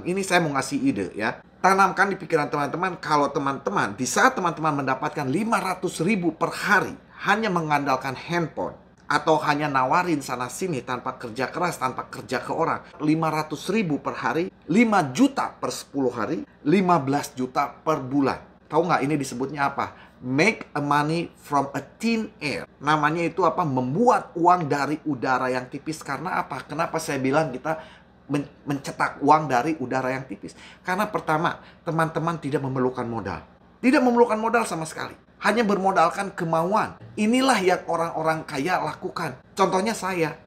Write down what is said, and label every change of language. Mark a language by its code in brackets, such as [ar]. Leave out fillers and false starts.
[id] Ini saya mau ngasih ide ya. Tanamkan di pikiran teman-teman, kalau teman-teman di saat teman-teman mendapatkan 500.000 per hari hanya mengandalkan handphone atau hanya nawarin sana sini tanpa kerja keras, tanpa kerja ke orang, 500.000 per hari, 5 juta per 10 hari, 15 juta per bulan. Tahu nggak ini disebutnya apa? [en] Make a money from a thin air. [id] Namanya itu apa? Membuat uang dari udara yang tipis. Karena apa? Kenapa saya bilang kita mencetak uang dari udara yang tipis? Karena pertama, teman-teman tidak memerlukan modal. Tidak memerlukan modal sama sekali. Hanya bermodalkan kemauan. Inilah yang orang-orang kaya lakukan. Contohnya saya.